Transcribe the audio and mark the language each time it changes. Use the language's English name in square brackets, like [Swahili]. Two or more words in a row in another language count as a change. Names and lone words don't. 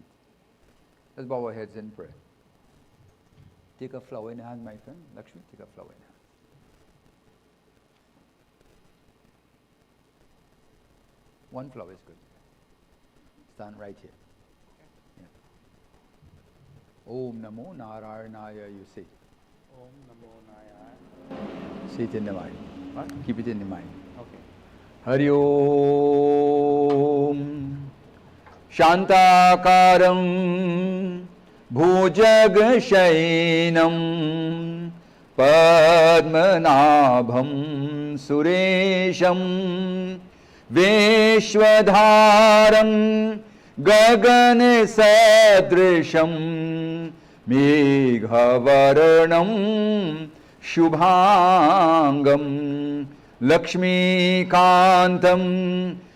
[English] Let's bow our heads in prayer. Take a flower in your hand, my friend. Lakshmi, take a flower in your hand. One flower is good. Stand right here. Yeah. [Sanskrit] Om Namo Narayanaya, [English] you say. [Sanskrit] Om Namo Narayanaya. [English] Say it in the mind. What? Keep it in the mind. Okay. [Sanskrit] Hari Om Shantakaram Bhujagashayinam Padmanabham Suresham Veshwadharam Gagan Sadrisham Meghavarnam Shubhangam Lakshmikantam